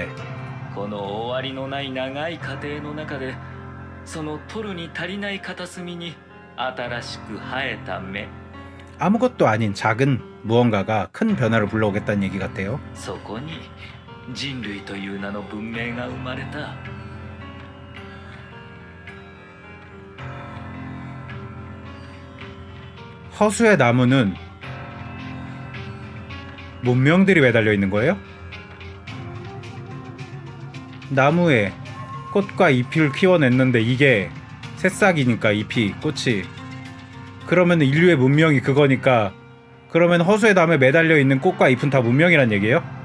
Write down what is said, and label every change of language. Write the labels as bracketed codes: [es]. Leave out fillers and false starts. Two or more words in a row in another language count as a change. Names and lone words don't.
[ja] この終わりのない長い過程の中でその取るに足りない片隅に新しく生えた芽。 [ko] 아무것도 아닌 작은 무언가가 큰 변화를 불러오겠다는 얘기 같아요. [ja] そこに人類という名の文明が生まれた。 [ko] 허수의 나무는 문명들이 매달려 있는 거예요? 나무에 꽃과 잎을 키워냈는데 이게 새싹이니까 잎이 꽃이 그러면 인류의 문명이 그거니까 그러면 허수의 나무에 매달려 있는 꽃과 잎은 다 문명이란 얘기예요?